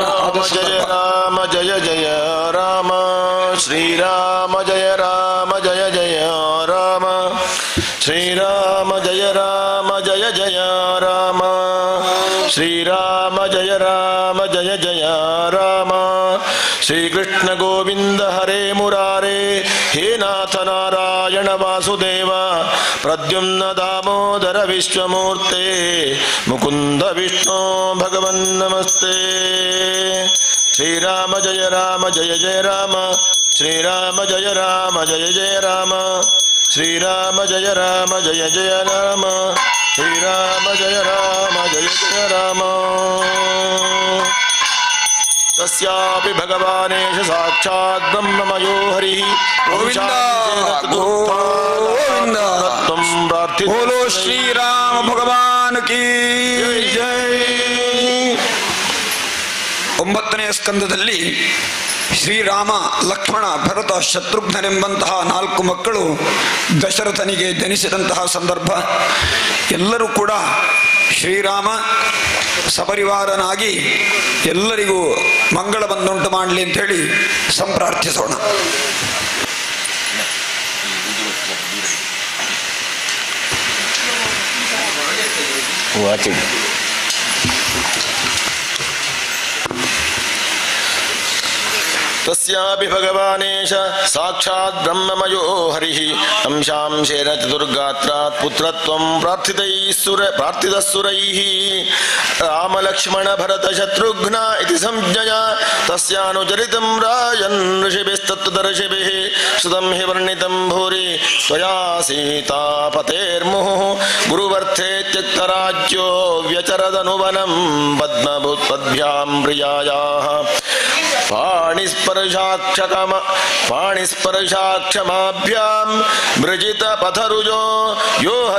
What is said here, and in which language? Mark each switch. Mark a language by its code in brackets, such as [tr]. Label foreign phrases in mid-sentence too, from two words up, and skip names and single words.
[sa] जय राम जय जय राम श्रीराम जय जय राम श्रीराम जय जय राम श्रीराम जय जय राम। श्रीकृष्ण गोविंद हरे मुरारे हे नाथ नारायण वासुदेव प्रद्युम्न दामोदर विश्वमूर्ते मुकुंद विष्णु भगवन् नमस्ते। श्रीराम जय जय राम श्रीराम जय जय राम श्रीराम जय जय राम श्रीराम जय जय राम। तस्यापि भगवानेश साक्षात् ब्रह्ममयो हरिः गोविंद गोविंद। [hi] बोलो श्री राम भगवान की जय। [kn] 9ನೇ ಸ್ಕಂದದಲ್ಲಿ ಶ್ರೀರಾಮ ಲಕ್ಷ್ಮಣ ಭರತ ಶತ್ರುಘ್ನರೆಂಬಂತಹ 4 ಮಕ್ಕಳು ದಶರಥನಿಗೆ ಜನಿಸಿದಂತಹ ಸಂದರ್ಭ. ಎಲ್ಲರೂ ಕೂಡ ಶ್ರೀರಾಮ ಸಪರಿವಾರನಾಗಿ ಎಲ್ಲರಿಗೂ ಮಂಗಳ ಬಂದುಂಟು ಮಾಡಲಿ ಅಂತ ಹೇಳಿ ಸಂಪ್ರಾರ್ಥಿಸೋಣ. [sa] तस्यापि भगवानेश साक्षात् ब्रह्ममयो हरिः अंशांशेन चतुर्गात्रात् पुत्रत्वं प्रार्थितस्सुरैः राम लक्ष्मण भरत शत्रुघ्न इति संज्ञया तस्यानुचरितं राजन् ऋषिभिस्तत्त्वदर्शिभिः श्रुतं हि वर्णितं भूरि। त्वया सीतापतेर्मुहुः गुरुवर्थे त्यक्तराज्यो व्यचरदनुवनं पद्मभूत्पद्भ्यां प्रियायाः पाणिस्पर्शाक्षमाभ्यां मृजित पथरुजो यो